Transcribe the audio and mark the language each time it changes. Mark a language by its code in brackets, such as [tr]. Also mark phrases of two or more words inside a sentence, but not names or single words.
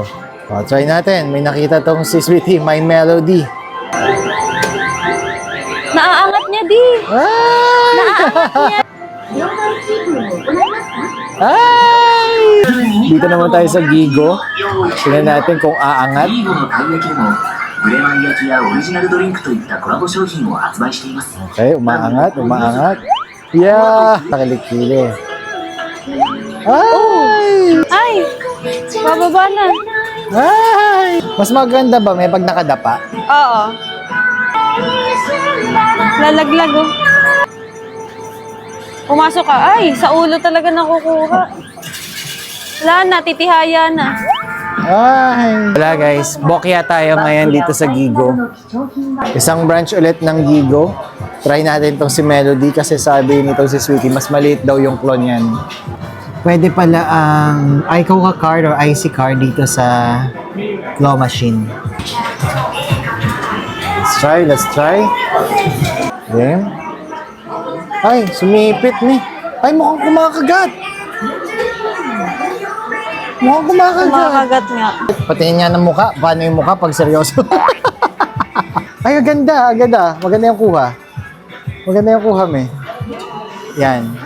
[tl] O, try natin. May nakita tong si Sweetie, My Melody. Naaangat niya, di. Ay! Naaangat niya. Ay! Dito naman tayo sa Gigo. Tingnan natin kung aangat. [ja] リーゴのたい焼きでもブレマイ焼きやオリジナルドリンクといったコラボ商品を発売しています。 [tl] Okay, umaangat. Yeah! Nakilikili. Ay! Ay! Bababa na. Ay! Mas maganda ba may pag nakadapa? Oo. Lalaglag, oh. Pumasok ka. Ay, sa ulo talaga nakukuha. Wala na, titihaya na. Ay! Wala guys, bokya tayo ngayon dito sa Gigo. Isang branch ulit ng Gigo. Try natin tong si Melody kasi sabi nitong si Sweetie, mas maliit daw yung clone yan. Pwede pala ang iCoca card or IC card dito sa [en] claw machine. Let's try. Game. [tl] Ay, sumipit ni. Ay, mukhang kumakagat. Kumakagat nga. Patingin niya ng mukha. Paano yung mukha pag seryoso? Ay, aganda. Maganda yung kuha. Me. Yan.